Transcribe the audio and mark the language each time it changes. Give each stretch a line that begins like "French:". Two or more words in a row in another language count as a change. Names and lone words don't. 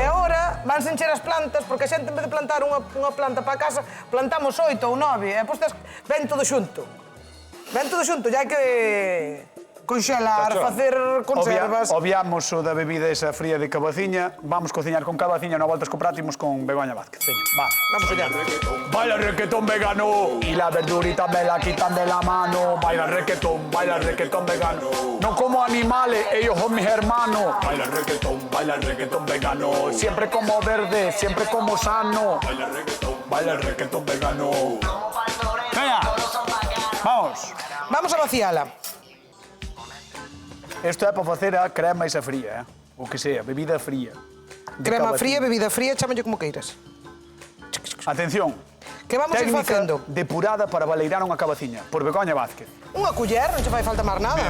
Galician: E agora vanse encher as plantas, porque a xente en vez de plantar unha planta para a casa, plantamos 8 ou 9, e postas ven todo xunto. Ven todo xunto, ya hai que conxelar, Tacho. facer conservas. Obviamos o da bebida esa fría de cabaciña. Vamos cociñar con cabaciña, no voltas co prato imos con Begoña Vázquez. Veña, va.
Spanish: Vamos allá. Baila reggaetón vegano y la verdurita me la quitan de la mano. Baila reggaetón vegano. No como animales, ellos son mis hermanos. Baila reggaetón vegano. Siempre como verde, siempre como sano. Baila reggaetón vegano. Venga, vamos. Vamos a
Galician: vaciala. Esto é para facer a crema esa fría,
Spanish: o que sea,
Galician: bebida fría. De Crema cabaciña. fría, bebida fría, chámalle como queiras. Atención. Que vamos a ir Técnica facendo? depurada para baleirar unha cabaciña, por Begoña Vázquez. Unha culler, non che fai falta máis nada.